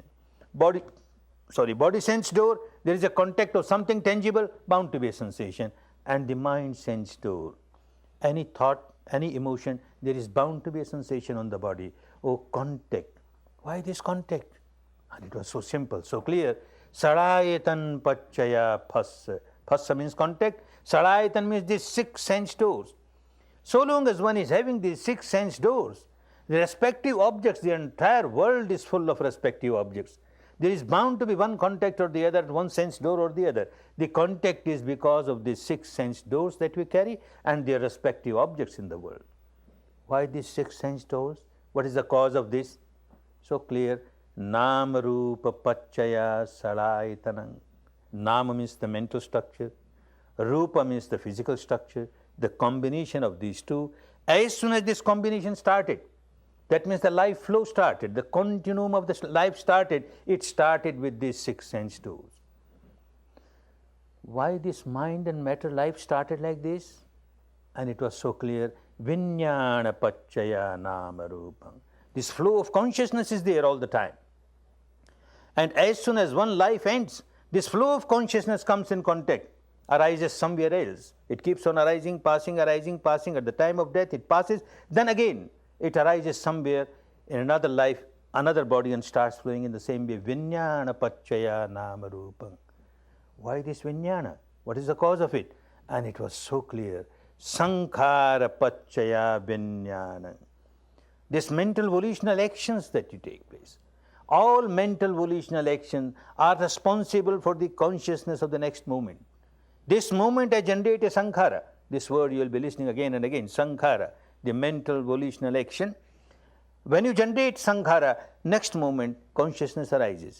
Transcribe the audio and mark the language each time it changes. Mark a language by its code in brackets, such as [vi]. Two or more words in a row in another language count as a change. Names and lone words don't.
[en] Body sense door, there is a contact of something tangible, bound to be a sensation. And the mind sense door, any thought, any emotion, there is bound to be a sensation on the body. Oh, contact. Why this contact? And it was so simple, so clear. [pi] Sarayatan pachaya phassa. [en] Phassa means contact. Sarayatan means these 6 sense doors. So long as one is having these 6 sense doors, the respective objects, the entire world is full of respective objects. There is bound to be one contact or the other, one sense door or the other. The contact is because of these 6 sense doors that we carry and their respective objects in the world. Why these 6 sense doors? What is the cause of this? So clear. [pi] Nama rupa pachaya saraitanam. [en] Nama means the mental structure. Rupa means the physical structure. The combination of these two. As soon as this combination started, that means the life flow started, the continuum of the life started, it started with these 6 sense doors. Why this mind and matter life started like this? And it was so clear. [pi] Vinyana pachaya nama rupam. [en] This flow of consciousness is there all the time. And as soon as one life ends, this flow of consciousness comes in contact, arises somewhere else. It keeps on arising, passing. At the time of death, it passes. Then again, it arises somewhere in another life, another body, and starts flowing in the same way. [pi] Vinyana pachaya nama rupam. [en] Why this vinyana? What is the cause of it? And it was so clear. [pi] Sankhara pachaya vinyana. [en] This mental volitional actions that you take place. All mental volitional actions are responsible for the consciousness of the next moment. This moment I generate a sankhara. This word you will be listening again and again. Sankhara, the mental volitional action. When you generate sankhara, next moment consciousness arises.